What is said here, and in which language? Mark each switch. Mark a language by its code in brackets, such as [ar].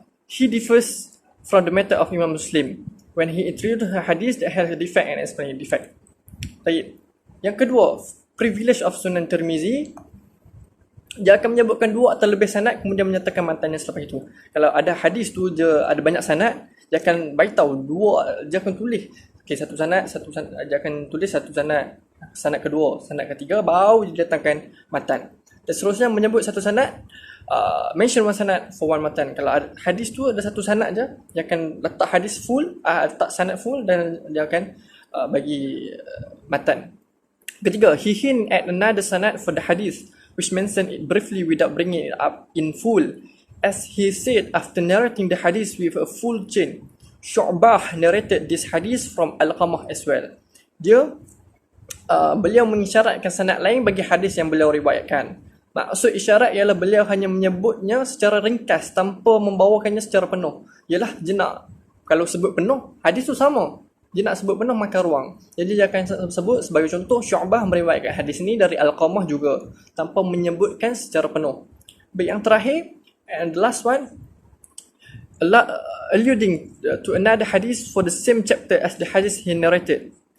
[en] He differs from the method of Imam Muslim when he introduced a hadith that has a defect and explain the defect. [ms] Baik. Yang kedua, [en] privilege of Sunan Tirmizi. [ms] Dia akan menyebutkan 2 atau lebih sanad, kemudian menyatakan matannya selepas itu. Kalau ada hadis tu dia ada banyak sanad, dia akan beritahu 2, dia akan tulis. Okey, satu sanad, dia akan tulis satu sanad kedua, sanad ketiga, baru dia datangkan matan. Dan seterusnya menyebut satu sanad, [en] mention one sanad for one matan. [ms] Kalau hadis tu ada satu sanad je, dia akan letak hadis full, letak sanad full, dan dia akan bagi matan. Ketiga, [en] he hint at another sanad for the hadith, which mentioned it briefly without bringing it up in full. As he said after narrating the hadith with a full chain, Syu'bah narrated this hadith from Alqamah as well. Dia [ms] beliau mengisyaratkan sanad lain bagi hadis yang beliau riwayatkan. Maksud isyarat ialah beliau hanya menyebutnya secara ringkas tanpa membawakannya secara penuh. Ialah dia nak, kalau sebut penuh, hadis tu sama. Dia nak sebut penuh makan ruang. Jadi dia akan sebut sebagai contoh, Syu'bah meriwayatkan hadis ini dari Al-Qamah juga, tanpa menyebutkan secara penuh. Baik, yang terakhir, [en] and the last one, alluding to another hadith for the same chapter as the hadith he narrated.